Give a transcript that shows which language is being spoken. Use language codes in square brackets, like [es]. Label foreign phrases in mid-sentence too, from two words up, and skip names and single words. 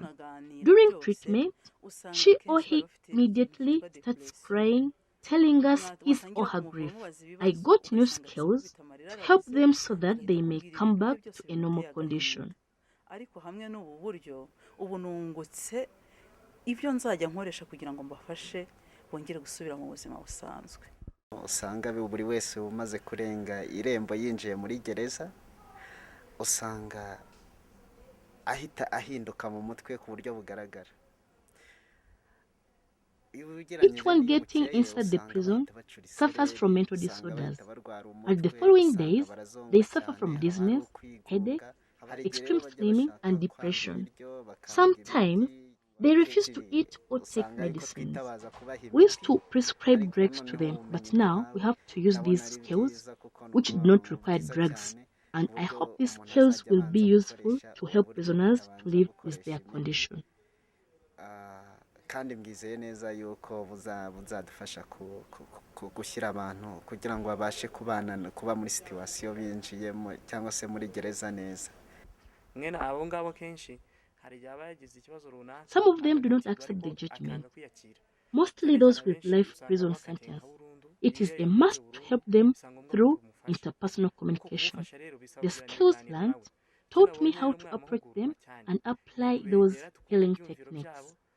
[en] During treatment, she or he immediately starts crying, telling us his or her grief. I got new skills to help them so that they may come back to a normal condition. [rw] ibyo nzajya nkoresha kugira ngo mbafashe bongere gusubira mu buzima busanzwe. Usanga buri wese umaze kurenga irembo yinjiye muri gereza, usanga ahita ahinduka mu mutwe ku buryo bugaragara. [en] Each one getting inside the prison suffers from mental disorders. At the following days, they suffer from dizziness, headache, extreme slimming, and depression. Sometimes, they refuse to eat or take medicines. We used to prescribe drugs to them, but now we have to use these skills, which do not require drugs. And I hope these skills will be useful to help prisoners to live with their condition. [rw] Kandi mbwizeye neza yuko buzadufasha gushyira abantu kugira ngo babashe kuba muri situation binjiyemo cyangwa se muri gereza neza. [en] Some of them do not accept the judgment, mostly those with life prison sentence. It is a must to help them through interpersonal communication. The skills learned taught me how to approach them and apply those healing techniques.